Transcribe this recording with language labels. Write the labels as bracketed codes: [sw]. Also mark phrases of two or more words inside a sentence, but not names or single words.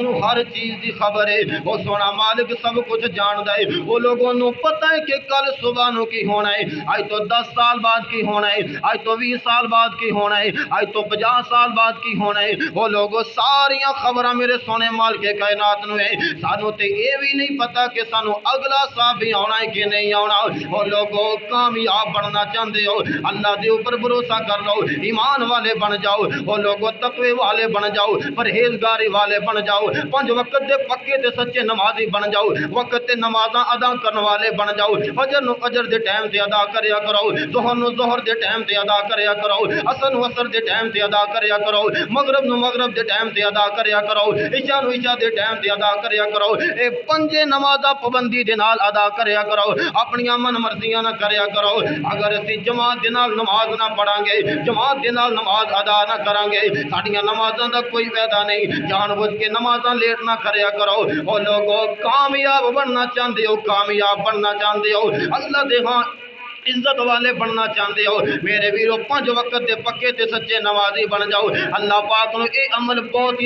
[pa] نو ہر چیز دی خبر ہے، وہ سونا مالک سب کچھ جاندا ہے، وہ لوگوں نو پتہ ہے کہ کل صبح نو کی ہونا ہے، آج تو 10 سال بعد کی ہونا ہے، آج تو 20 سال بعد کی ہونا ہے، آج تو 50 سال بعد کی ہونا ہے، وہ لوگوں ساریاں خبراں میرے سونے مالک کائنات نو ہے، سانو تے یہ بھی نہیں پتا کہ سانو اگلا سال بھی آنا ہے کہ نہیں آنا، وہ لوگوں کامیاب بننا چاہتے ہو اللہ دے اوپر بھروسہ کر لو، ایمان والے بن جاؤ، وہ لوگوں تقوی والے بن جاؤ، پرہیزگاری والے بن جاؤ، 5 وقت دے پکے تے سچے نمازی بن جاؤ، وقت تے نمازاں ادا کرن والے بن جاؤ، فجر نو فجر دے ٹائم تے ادا کریا کرو، ظہر نو ظہر دے ٹائم تے ادا کریا کرو، عصر نو عصر دے ٹائم تے ادا کریا کرو، مغرب نو مغرب دے ٹائم تے ادا کریا کرو، عشاء نو عشاء دے ٹائم تے ادا کریا کرو، اے 5 نمازاں پابندی دے نال ادا کریا کرو، اپنی من مرضیاں نہ کریا کرو، اگر اسی جماعت دے نال نماز نہ پڑھاں گے، جماعت دے نال نماز ادا نہ کریں گے، ساڈیاں نمازاں دا کوئی فائدہ نہیں، جان بوجھ کے نمازاں لیٹ نہ کریا کرو، او لوگوں کامیاب بننا چاہندے ہو، کامیاب بننا چاہندے ہو، اللہ دے ہاں عزت والے بننا چاہتے ہو میرے ویرو 5 وقت دے پکے تے سچے نمازی بن جاؤ اللہ پاک نو اے عمل بہت